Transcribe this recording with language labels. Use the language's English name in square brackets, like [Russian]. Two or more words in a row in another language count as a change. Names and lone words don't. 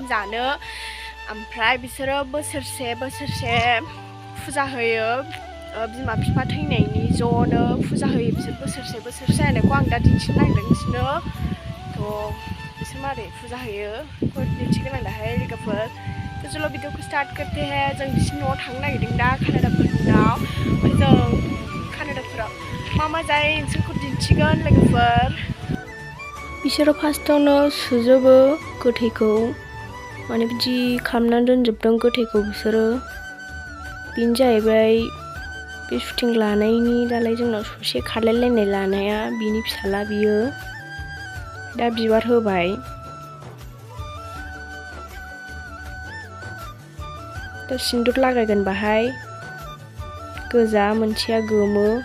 [Bodo] जानो ओमफ्राय बिसोरो बोसोरसे फुजा होयो बिमा बिफा थैनायनि ज'नो फुजा होयो बिसोर बोसोरसे जानायखौ आं दा दिन्थिनो नागिरदों बिसोरनो थ' बिसोर मारै फुजा होयो दिन्थिगोन आं दाहाय लोगोफोर [Hindi] तो चलो वीडियो को स्टार्ट करते हैं [Bodo] जों बिसिनि न'आव थांनो नागिरदों दा कानाडाफोरनाव ओमफ्राय जों कानाडाफोराव मा जायो नोंसोरखौ दिन्थिगोन लोगोफोर बिसोरो फार्स्टआवनो सुजोबो गोथैखौ माने बिदि खालामनानै दोनजोबदों गोथैखौ बिसोरो बेनो जाहैबाय बे शुटिं लानायनि दालाय जोंनाव ससे खारलायलायनाय लानाया बिनि फिसाला बियो दा बिबार होबाय दा सिन्दुर लागायगोन बाहाय गोजा मोनसेया गोमो